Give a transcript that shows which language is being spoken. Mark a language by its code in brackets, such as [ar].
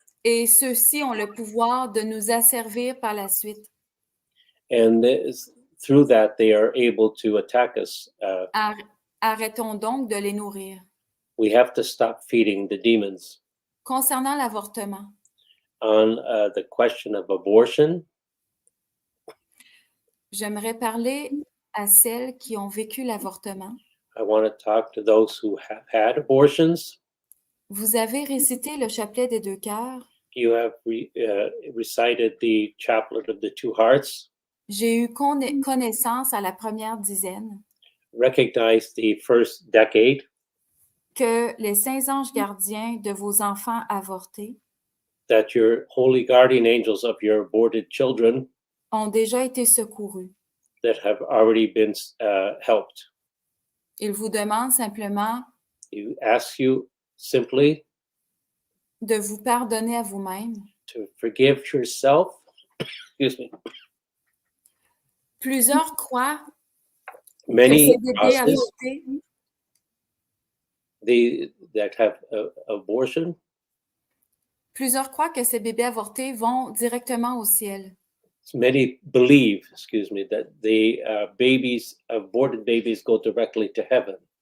[fr] Et ceux-ci ont le pouvoir de nous asservir par la suite. [en] And through that, they are able to attack us. [fr] Arrêtons donc de les nourrir. [en] We have to stop feeding the demons. [fr] Concernant l'avortement, [en] On the question of abortion, [fr] j'aimerais parler à celles qui ont vécu l'avortement. [en] I want to talk to those who have had abortions. [fr] Vous avez récité le chapelet des deux cœurs. [en] You have recited the chaplet of the two hearts, [fr] J'ai eu connaissance à la première dizaine [en] recognized the first decade, [fr] que les saints anges gardiens de vos enfants avortés [en] that your holy guardian angels of your aborted children [fr] ont déjà été secourus. [en] that have already been helped. [fr] Ils vous demandent simplement [en] You ask you simply [fr] de vous pardonner à vous-même. [en] to forgive yourself. Excuse me. [fr] Plusieurs croient que [en] Many [fr] ces bébés [en] crosses [fr] avortés [en] that have abortion, [fr] Plusieurs croient que ces bébés avortés vont directement au ciel. [en] many believe, excuse me, that the aborted babies go directly to heaven.